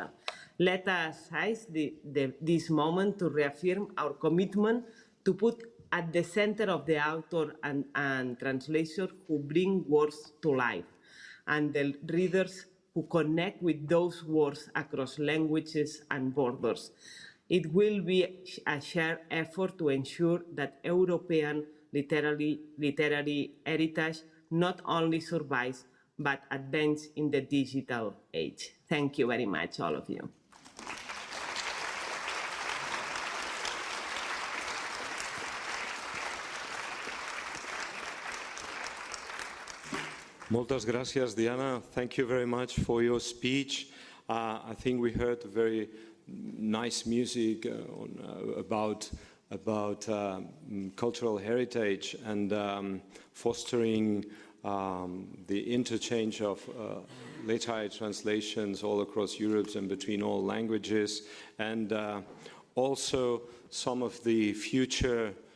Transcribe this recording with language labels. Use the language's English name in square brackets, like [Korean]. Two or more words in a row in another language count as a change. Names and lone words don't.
[English] Let us seize this moment to reaffirm our commitment to put at the center of the author and translator who bring words to life, and the readers who connect with those words across languages and borders. It will be a shared effort to ensure that European literary heritage not only survives, but advances in the digital age. Thank you very much, all of you. [Catalan] Moltes gràcies, Diana. [English] Thank you very much for your speech. I think we heard very nice music about cultural heritage and fostering the interchange of literary translations all across Europe and between all languages, and also some of the future